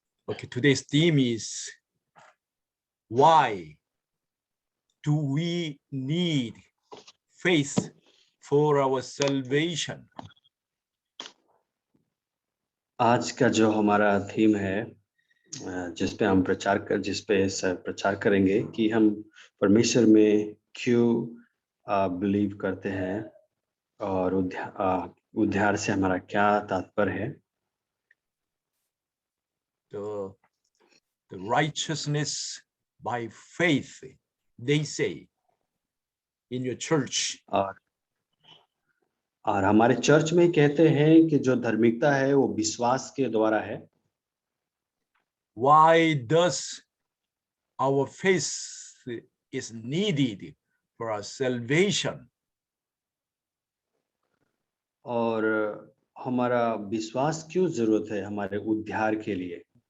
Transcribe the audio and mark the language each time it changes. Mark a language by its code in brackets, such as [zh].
[en] Okay, today's theme is why do we need faith for our salvation? [hi] आज का जो हमारा थीम है, जिस पे हम प्रचार करेंगे कि हम परमेश्वर में क्यों बिलीव करते हैं और उद्धार से हमारा क्या तात्पर्य है। [en] The righteousness by faith, they say in your church. [hi] और हमारे चर्च में कहते हैं कि जो धार्मिकता है वो विश्वास के द्वारा है। [en] Why does our faith is needed for our salvation? [hi] और हमारा विश्वास क्यों जरूरत है हमारे उद्धार के लिए।